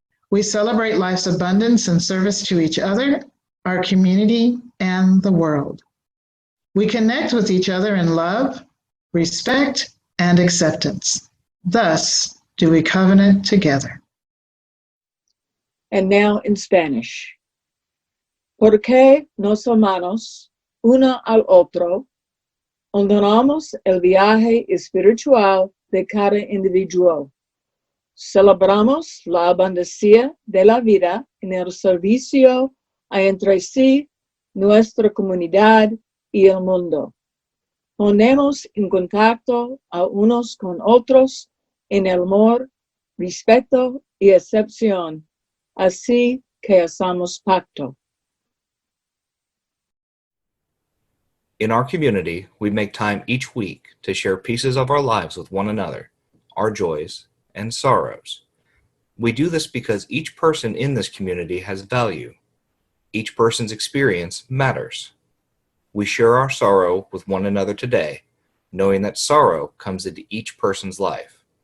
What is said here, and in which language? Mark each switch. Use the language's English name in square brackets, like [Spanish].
[English] We celebrate life's abundance and service to each other, our community, and the world. We connect with each other in love, respect, and acceptance. Thus do we covenant together. And now in Spanish. [Spanish] Porque nos amamos uno al otro, honoramos el viaje espiritual de cada individuo. Celebramos la abundancia de la vida en el servicio a entre sí, nuestra comunidad y el mundo. Ponemos en contacto a unos con otros en el amor, respeto y acepción, así que hacemos pacto. [English] In our community, we make time each week to share pieces of our lives with one another, our joys and sorrows. We do this because each person in this community has value. Each person's experience matters. We share our sorrow with one another today, knowing that sorrow comes into each person's life.